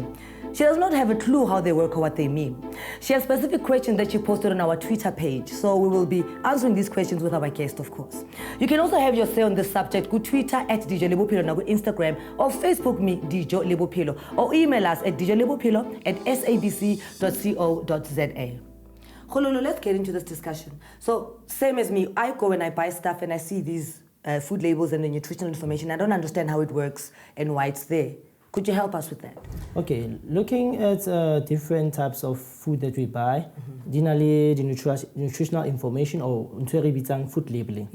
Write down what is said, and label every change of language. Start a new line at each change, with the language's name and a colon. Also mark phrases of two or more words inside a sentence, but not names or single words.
English: She does not have a clue how they work or what they mean. She has specific questions that she posted on our Twitter page, so we will be answering these questions with our guest, of course. You can also have your say on this subject. Go Twitter at Dijo Le Bophelo, go Instagram, or Facebook me Dijo Le Bophelo, or email us at dijolebopilo@sabc.co.za. Kgololo, let's get into this discussion. So, same as me, I go and I buy stuff and I see these food labels and the nutritional information. I don't understand how it works and why it's there. Could you help us with that? Okay, looking at different types of food that we buy, generally the nutritional information or food labeling.